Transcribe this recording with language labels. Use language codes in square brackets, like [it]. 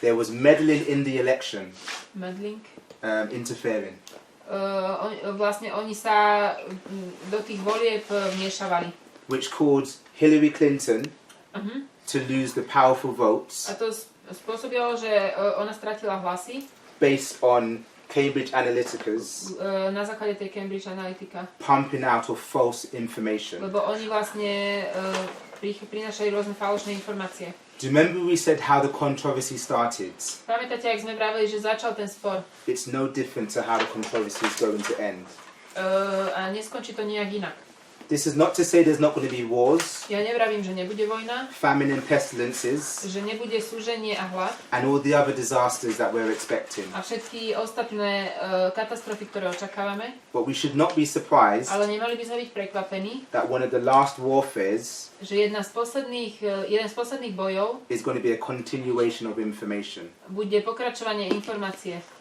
[en] There was meddling in the election, Meddling. interfering. [sk] Vlastne oni sa do tých volieb vmiešavali. [en] Which caused Hillary Clinton to lose the powerful votes. [sk] A to spôsobilo, že ona stratila hlasy. [en] Based on Cambridge Analytica's [sk] na základe tej Cambridge Analytica. [en] pumping out of false information. [sk] Lebo oni vlastne prinášali rôzne falošné informácie. [en] Do you remember we said how the controversy started? [sk] Pamätáte, ak sme vraveli, že začal ten spor? [en] It's no different to how the controversy is going to end. [sk] A neskončí to nejak inak. [en] This is not to say there's not going to be wars, [sk] Ja nevravím, že nebude vojna, [en] famine and pestilences, [sk] že nebude súženie a hlad [en] and all the other disasters that we're expecting. [sk] a všetky ostatné katastrofy, ktoré očakávame. [en] But we should not be surprised [sk] Ale nemali by sme byť prekvapení, [en] that one of the last warfares [sk] že jeden z posledných bojov [en] is going to be a continuation of information. [sk] bude pokračovanie informácie.